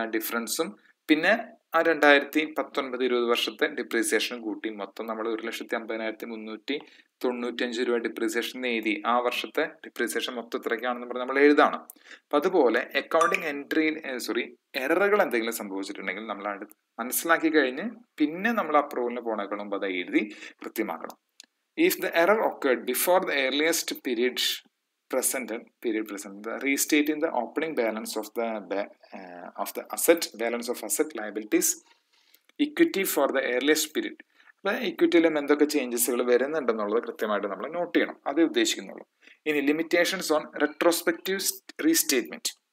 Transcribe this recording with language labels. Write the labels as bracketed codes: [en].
[ml] ആ ഡിഫറൻസും പിന്നെ ആ 2019-20 വർഷത്തെ ഡിപ്രീസിയേഷനും കൂട്ടി മൊത്തം നമ്മൾ 1,50,395 രൂപ ഡിപ്രീസിയേഷൻ എഴുതി. ആ വർഷത്തെ ഡിപ്രീസിയേഷൻ മൊത്തം ഇത്രയ്ക്കാണെന്ന് പറഞ്ഞ് നമ്മൾ എഴുതാണ്. അപ്പൊ അതുപോലെ അക്കൗണ്ടിങ് എററുകൾ എന്തെങ്കിലും സംഭവിച്ചിട്ടുണ്ടെങ്കിൽ നമ്മൾ മനസ്സിലാക്കി കഴിഞ്ഞ് പിന്നെ നമ്മൾ അപ്രൂവലിന് പോണേക്കണം മുമ്പ് അത് എഴുതി കൃത്യമാക്കണം. [en] If the error occurred before the earliest period presented, restating the opening balance of the asset, balance of asset, liabilities, equity for the earliest period. [ml] അപ്പൊ ഇക്വിറ്റിയിലും എന്തൊക്കെ ചേഞ്ചസുകൾ വരുന്നുണ്ടെന്നുള്ളത് കൃത്യമായിട്ട് നമ്മൾ നോട്ട് ചെയ്യണം. അത് ഉദ്ദേശിക്കുന്നുള്ളൂ. ഇനി ലിമിറ്റേഷൻസ് ഓൺ റെട്രോസ്പെക്റ്റീവ് റീസ്റ്റേറ്റ്മെന്റ്.